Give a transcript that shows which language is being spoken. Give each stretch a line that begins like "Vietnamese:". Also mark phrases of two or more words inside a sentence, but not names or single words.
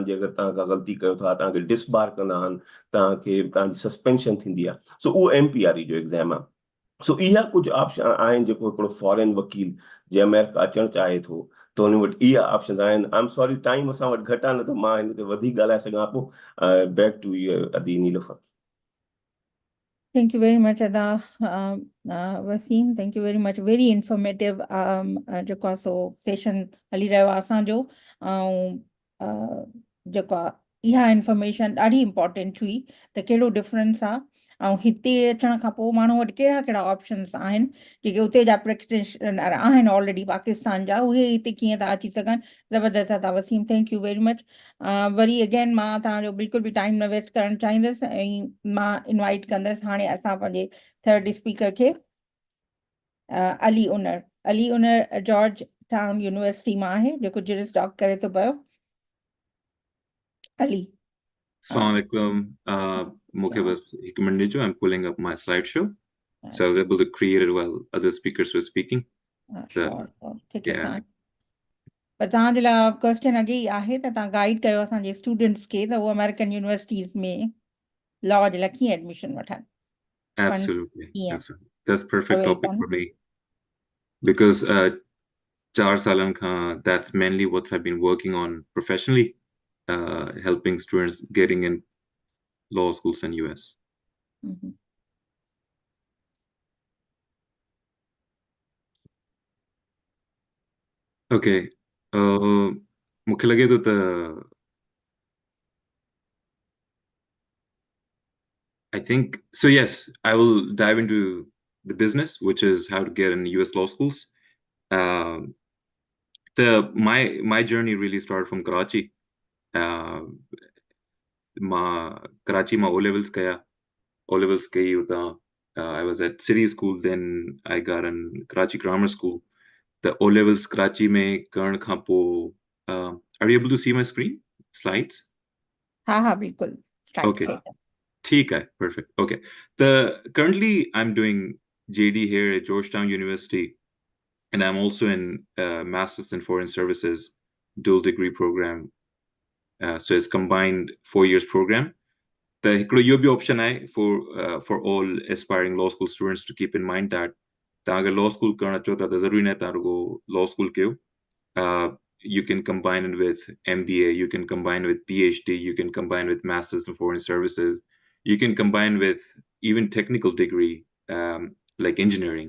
Sindhi: जे अगरि तव्हां का ग़लती कयो था तव्हांखे डिसबार कंदा आहिनि, तव्हांजी सस्पेंशन थींदी आहे। सो उहो MPRE जो एग्ज़ाम आहे। सो इहा कुझु ऑप्शन आहिनि जेको हिकिड़ो फॉरेन वकील जे अमेरिका अचणु चाहे थो त हुन वटि इहा ऑप्शन आहिनि।
English: I am sorry,
Sindhi: टाइम असां वटि घटि आहे, न त मां हिन ते वधीक ॻाल्हाए सघां पोइ।
English: back to Adi Nilofar. Thank you very much, Ada. Wasim, thank you very much. Very informative
Sindhi: जेको आहे सो सेशन हली रहियो आहे असांजो, ऐं जेको आहे इहा इंफॉर्मेशन ॾाढी इम्पोर्टेंट हुई त कहिड़ो डिफरेंस आहे ऐं हिते अचण खां पोइ माण्हू वटि कहिड़ा कहिड़ा ऑप्शन्स आहिनि जेके उते जा प्रैक्टिशनर आहिनि ऑलरेडी पाकिस्तान जा, उहे हिते कीअं था अची सघनि। ज़बरदस्त आहे तव्हां वसीम,
English: thank you very much.
Sindhi: वरी अगेन मां तव्हांजो बिल्कुलु बि टाइम न वेस्ट करणु चाहींदसि ऐं मां इनवाइट कंदसि हाणे असां पंहिंजे
English: third speaker
Sindhi: खे, अली उनर जॉर्ज टाउन यूनिवर्सिटी मां आहे, जेको
English: Juris Doc
Sindhi: करे थो पियो। अली
Arabic: السلام عليكم.
Sindhi: مونکي بس هڪ منٽ جو,
English: I'm pulling up my slideshow. So I was able to create it while other speakers were speaking.
Hindi: ठीक है।
English: Yeah.
Sindhi: पर तव्हांजे लाइ क्वेश्चन अॻे ई आहे त तव्हां गाइड कयो असांजे स्टूडेंट्स खे त उहो
English: American universities
Sindhi: में लॉ जे लाइ कीअं एडमिशन वठनि।
English: Absolutely. Yeah. Absolutely. That's perfect Very topic fun. for me. Because 4
Sindhi: سالن کان,
English: that's mainly what I've been working on professionally, helping students getting in law schools in US. Mhm. Okay.
Sindhi: मूंखे लॻे थो त
English: I think so. Yes, I will dive into the business, which is how to get in US law schools. My journey really started from Karachi.
Sindhi: ڪراچي ۾
English: O levels
Sindhi: kaya.
English: O levels
Sindhi: ڪيا اتي.
English: I was at City School, then I got in Karachi Grammar School. The O levels
Sindhi: ڪراچي ۾ ڪرڻ کان پوءِ.
English: Are you able to see my screen slides?
Hindi: हाँ बिल्कुल। Okay. ठीक है,
English: perfect. Okay. Currently I'm doing JD here at Georgetown University, and I'm also in Masters in Foreign Services dual degree program. So it's combined 4 years program. The
Sindhi: हिकिड़ो इहो बि option आहे
English: for all aspiring law school students to keep in mind that
Sindhi: तव्हां अगर
English: law school
Sindhi: करणु अचो था त ज़रूरी न आहे तव्हां रुॻो
English: law school कयो. You can combine it with MBA, you can combine with PhD, you can combine with Masters in Foreign Services, you can combine with even technical degree, like engineering.